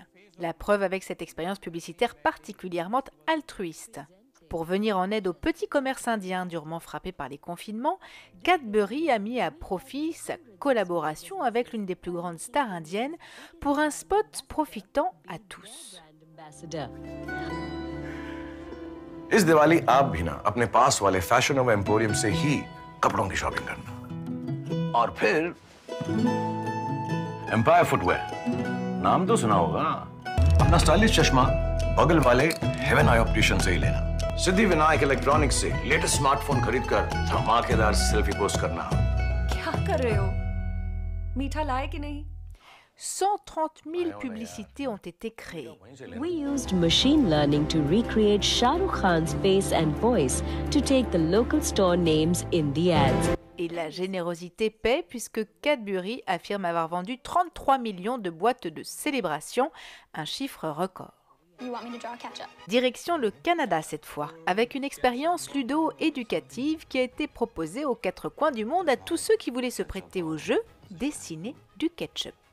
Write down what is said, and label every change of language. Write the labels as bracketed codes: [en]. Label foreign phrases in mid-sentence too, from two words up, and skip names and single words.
[fr] La preuve avec cette expérience publicitaire particulièrement altruiste. Pour venir en aide aux petits commerces indiens durement frappés par les confinements, Cadbury a mis à profit sa collaboration avec l'une des plus grandes stars indiennes pour un spot profitant à tous. [hi] इस दिवाली आप भी ना अपने पास वाले फैशन नोवा एम्पोरियम से ही कपड़ों की शॉपिंग करना और फिर एम्पायर फुटवेयर नाम तो सुना होगा अपना स्टाइलिश चश्मा बगल वाले हेवन आई ऑप्टिशियन से ही लेना सिद्धि विनायक इलेक्ट्रॉनिक्स से [en] latest smartphone [hi] खरीदकर धमाकेदार [en] selfie post [hi] करना क्या कर रहे हो मीठा लाए कि नहीं [fr] 130 000 publicités ont été créées. [en] We used machine learning to recreate Shah Rukh Khan's face and voice to take the local store names in the ads. [fr] Et la générosité paie puisque Cadbury affirme avoir vendu 33 millions de boîtes de célébration, un chiffre record. Direction le Canada cette fois, avec une expérience ludo-éducative qui a été proposée aux quatre coins du monde à tous ceux qui voulaient se prêter au jeu dessiner du ketchup.